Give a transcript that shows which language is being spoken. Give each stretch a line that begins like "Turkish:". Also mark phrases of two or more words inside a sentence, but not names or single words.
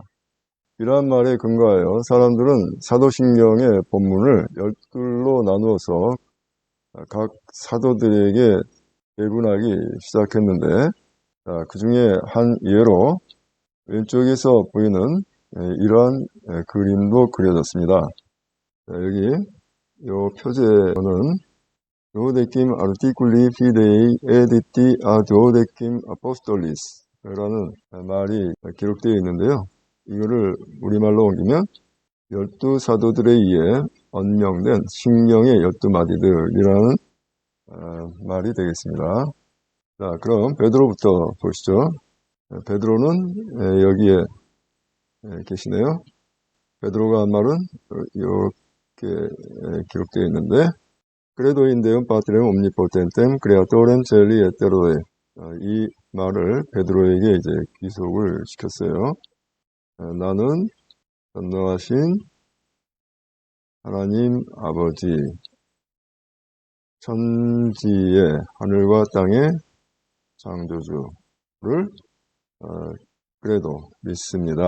Korean: 이러한 말에 근거하여 사람들은 사도신경의 본문을 12로 나누어서 각 사도들에게 배분하기 시작했는데 그 중에 한 예로 왼쪽에서 보이는 이러한 그림도 그려졌습니다. 여기 이 표제는
Latin: Duodecim articuli fidei editi a Duodecim apostolis
Korean: 라는 말이 기록되어 있는데요. 이거를 우리말로 옮기면 12사도들에 의해 언명된 신령의 12마디들이라는 말이 되겠습니다. 자, 그럼 베드로부터 보시죠. 베드로는 여기에 계시네요. 베드로가 한 말은 이렇게 기록되어 있는데
Latin: Credo in Deum Patrem Omnipotentem Creatorem Caeli et Terrae.
Korean: 이 말을 베드로에게 이제 기속을 시켰어요. 나는 전능하신 하나님 아버지, 천지의 하늘과 땅의 창조주를 그래도 믿습니다.